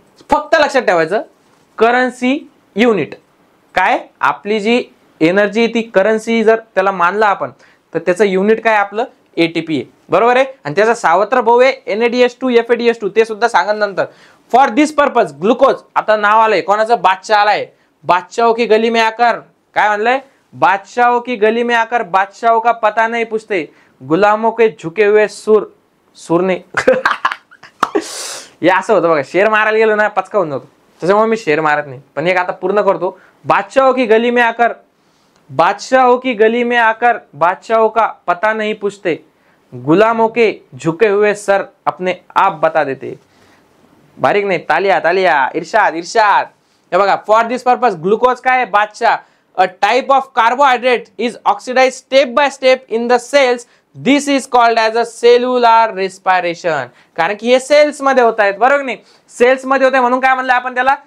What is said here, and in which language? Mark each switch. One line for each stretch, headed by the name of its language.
Marathi: फक्त लक्षात ठेवायचं करन्सी युनिट. काय? आपली जी एनर्जी ती करन्सी जर त्याला मानला आपण तर त्याचं युनिट काय? आपलं ATP आहे बरोबर आहे. आणि त्याचा सावत्र भाऊ आहे NADH2 FADH2, ते सुद्धा सांगा नंतर. For this purpose glucose. आता नाव आलंय कोणाचं? बादशाह आलाय.
Hindi: बादशाहों की गली में आकर
Marathi: काय म्हणलंय?
Hindi: बादशाहों की गली में आकर बादशाहों का पता नहीं पूछते, गुलामों के झुके हुए सुरने.
Marathi: हे असं होतं बघा, शेर मारायला गेलो ना पचका होऊन जातो, त्याच्यामुळे मी शेर मारत नाही. पण एक आता पूर्ण करतो.
Hindi: बादशाहों की गली में आकर, बादशाहों की गली में आकर बादशाहों का पता नहीं पूछते, गुलामों के झुके हुए सर अपने आप बता देते.
Marathi: बारीक नाही, तालिया तालिया. इर्शाद इर्शाद. हे बघा, फॉर दिस पर्पज ग्लुकोज काय? बादशाह.
English: A type of carbohydrate is oxidise step by step in the cells. This is called as a cellular respiration.
Marathi: कारण की हे सेल्स मध्ये होत आहेत बरोबर नाही, सेल्स मध्ये होते म्हणून काय म्हणलं आपण त्याला?